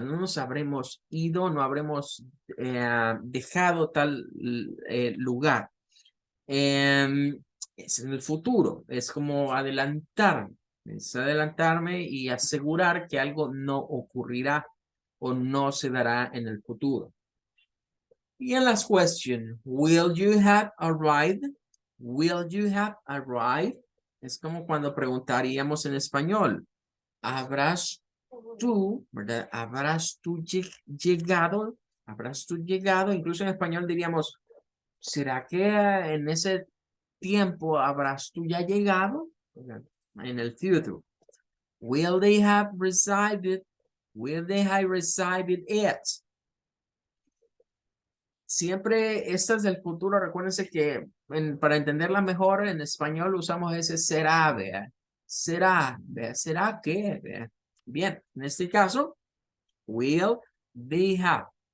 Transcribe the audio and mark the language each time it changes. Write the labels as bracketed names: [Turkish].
[Spanish] No nos habremos ido, no habremos dejado tal lugar. Es en el futuro, es como adelantarme, es adelantarme y asegurar que algo no ocurrirá o no se dará en el futuro. Y en las [English] question, will you have arrived? Will you have arrived? [Spanish] Es como cuando preguntaríamos en español, ¿habrás tú, verdad? ¿Habrás tú llegado? ¿Habrás tú llegado? Incluso en español diríamos, ¿será que en ese tiempo habrás tú ya llegado? En el futuro. [English] Will they have resided? Will they have resided it? [Spanish] Siempre estas del futuro, recuérdense que para entenderla mejor en español usamos ese será, vea. Será, vea. ¿Será qué? Vea. Bien, en este caso, [English] will they have.